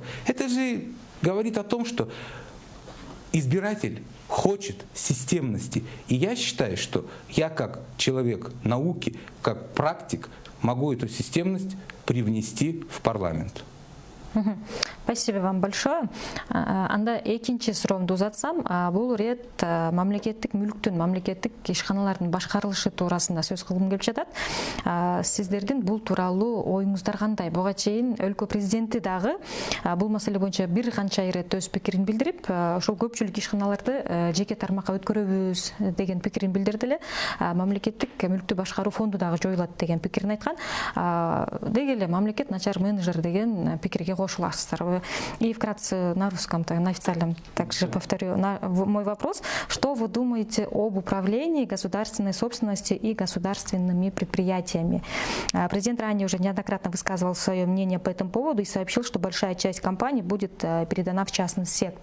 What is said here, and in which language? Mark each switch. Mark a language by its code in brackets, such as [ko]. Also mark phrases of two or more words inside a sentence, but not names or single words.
[ru] Это же говорит о том, что избиратель хочет системности. И я считаю, что я как человек науки, как практик, могу эту системность привнести в парламент. Спасибо вам большое. [ky] Анда экинчи суроомду узатсам, бул рет мамлекеттик мүлктүн, мамлекеттик ишканалардын башкарылышы туурасында сөз кылгым келип жатат. Сиздердин бул тууралуу оюңуздар кандай? Буга чейин өлкө президенти дагы бул маселе боюнча бир канча ирет өз пикирин билдирип, ошол көпчүлүк ишканаларды жеке тармакка өткөрөбүз деген пикирин билдирди эле. Мамлекеттик мүлктү башкаруу фонду дагы жоюлат деген пикирин айткан. Деги эле мамлекет начар менеджер деген пикирге кошуласыздар. [ru] И вкратце на русском, на официальном также повторю мой вопрос. Что вы думаете об управлении государственной собственности и государственными предприятиями? Президент ранее уже неоднократно высказывал свое мнение по этому поводу и сообщил, что большая часть компаний будет передана в частный сектор.